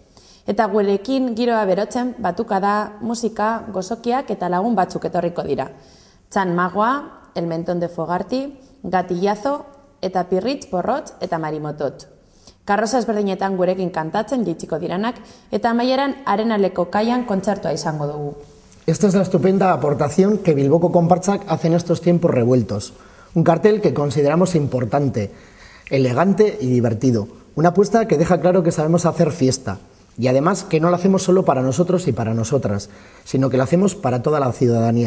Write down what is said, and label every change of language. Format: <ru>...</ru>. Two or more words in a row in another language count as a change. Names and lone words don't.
<eu>Eta gurekin giroa berotzen batukada, musika, gozokiak eta lagun batzuk etorriko dira. Txan Magoa, El Mentón de Fogarti, Gatillazo eta Pirritx, Porrotx eta Marimotot. Karroza ezberdinetan gurekin kantatzen jaitsiko diranak eta amaieran Arenaleko kaian kontzertua izango dugu.</eu> <es>Esta es la estupenda aportación que Bilboko Konpartsak hace en estos tiempos revueltos. Un cartel que consideramos importante, elegante y divertido. Una apuesta que deja claro que sabemos hacer fiesta. Y además que no lo hacemos solo para nosotros y para nosotras, sino que lo hacemos para toda la ciudadanía.</es>